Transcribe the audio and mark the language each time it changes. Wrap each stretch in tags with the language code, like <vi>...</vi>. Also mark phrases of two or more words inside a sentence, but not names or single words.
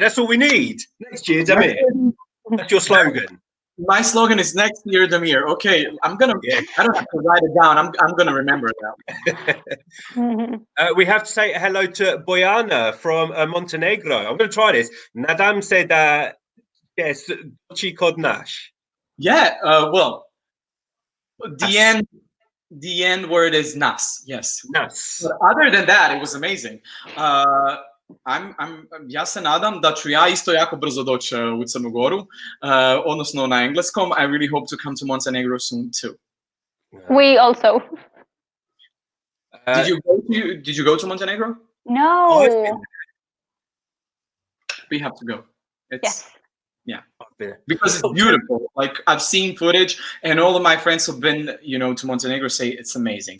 <en>That's all we need. Next year, Damir. That's your slogan. My slogan is next year, Damir. Okay, I'm gonna. Yeah. I don't have to write it down. I'm gonna remember that. We have to say hello to Bojana from Montenegro. I'm going to try this. Nadam said, yes,</en> <hr>doći kod naš.</hr> <en>Yeah. Well, the end word is nas. Yes. Nas. But other than that, it was amazing.</en> <hr>Ja se nadam da ću ja isto jako brzo doći u Crnu Goru, odnosno na engleskom.</hr> <en>I really hope to come to Montenegro soon too. We also. Did you go to Montenegro? No. We have to go. Yes. Yeah, because it's beautiful. Like I've seen footage, and all of my friends who've been, to Montenegro say it's amazing.</en>